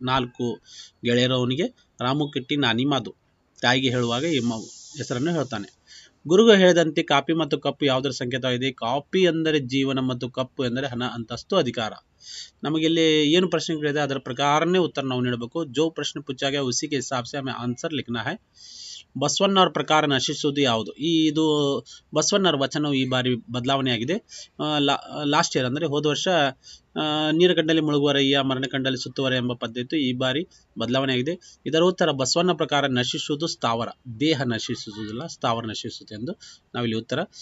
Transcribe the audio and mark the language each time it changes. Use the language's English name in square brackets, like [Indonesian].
[Kannada] 4 ಗೆಳೆಯರು ಅವನಿಗೆ. ರಾಮು, ಕಿಟ್ಟಿ, ನಾನಿ, ಮಾದು. ತಾಯಿಗೆ ಹೇಳುವಾಗ ಈ ಹೆಸರನ್ನು ಹೇಳ್ತಾನೆ. ಗುರುಗಳು ಹೇಳಿದಂತೆ ಕಾಪಿ ಮತ್ತು ಕಪ್ಪು ಯಾವುದರ ಸಂಕೇತವಾಗಿದೆ? ಕಾಪಿ ಅಂದರೆ ಜೀವನ ಮತ್ತು ಕಪ್ಪು ಎಂದರೆ ಹಣ, ಅಂತಸ್ತು, ಅಧಿಕಾರ. ನಮಗೆ ಇಲ್ಲಿ ಏನು ಪ್ರಶ್ನೆ ಕೇಳಿದೆ ಅದರ ಪ್ರಕಾರನೇ ಉತ್ತರ ನಾವು ನೀಡಬೇಕು. [Hindi] ಜೋ ಪ್ರಶ್ನೆ ಪೂछा गया उसी के हिसाब से हमें आंसर लिखना है. [Kannada] ಬಸವಣ್ಣವರ ಪ್ರಕಾರ ನಶಿಸುವುದು ಯಾವುದು? ಇದು ಬಸವಣ್ಣವರ ವಚನವು ಈ ಬಾರಿ ಬದಲಾವಣೆ ಆಗಿದೆ. ಲಾಸ್ಟ್ ಇಯರ್ ಅಂದರೆ ಹೋದ ವರ್ಷ ನೀರ ಕಂಡಲ್ಲಿ ಮುಳುಗುವರಯ್ಯ, ಮರಣ ಕಂಡಲ್ಲಿ ಸುತ್ತುವರ ಎಂಬ ಪದ್ಯ ಇತ್ತು. ಈ ಬಾರಿ ಬದಲಾವಣೆ ಆಗಿದೆ. ಇದರ ಉತ್ತರ ಬಸವಣ್ಣ ಪ್ರಕಾರ ನಶಿಸುವುದು ಸ್ಥಾವರ, ದೇಹ ನಶಿಸುವುದಿಲ್ಲ, ಸ್ಥಾವರ ನಶಿಸುತ್ತೆ ಎಂದು ನಾವಿಲ್ಲಿ ಉತ್ತರ.